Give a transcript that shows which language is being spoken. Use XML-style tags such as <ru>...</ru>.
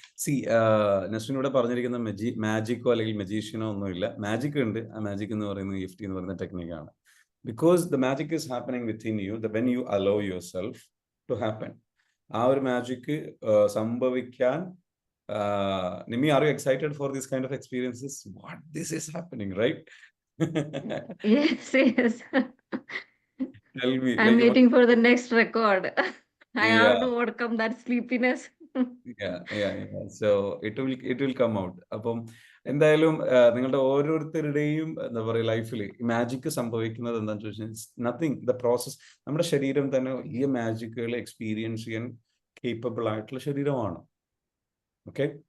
<ml>See, Nasreen ഇവിടെ പറഞ്ഞിരിക്കുന്ന മാജിക്കോ അല്ലെങ്കിൽ മജീഷ്യനോ ഒന്നുമില്ല. മാജിക് ഉണ്ട്. ആ മാജിക് എന്ന് പറയുന്നത് EFT എന്ന് പറയുന്ന ടെക്നിക്കാണ്.</ml> <en>Because the magic is happening within you when you allow yourself to happen.</en> <ml>ആ ഒരു മാജിക് സംഭവിക്കാൻ</ml> <en>Nimi, are you excited for this kind of experiences? What this is happening, right? Yes. Tell me. I'm waiting for the next record. I have Yeah. to overcome that sleepiness. Yeah. So it will come out.</en> <ml>അപ്പം എന്തായാലും നിങ്ങളുടെ ഓരോരുത്തരുടെയും എന്താ പറയുക ലൈഫിൽ magic സംഭവിക്കുന്നത് എന്താണെന്ന് ചോദിച്ചാൽ</ml> <en>Nothing, the process.</en> <ml>നമ്മുടെ ശരീരം തന്നെ ഈ മാജിക്കുകൾ എക്സ്പീരിയൻസ് ചെയ്യാൻ കേപ്പബിൾ ആയിട്ടുള്ള ശരീരമാണ്. ഓക്കെ.</ml>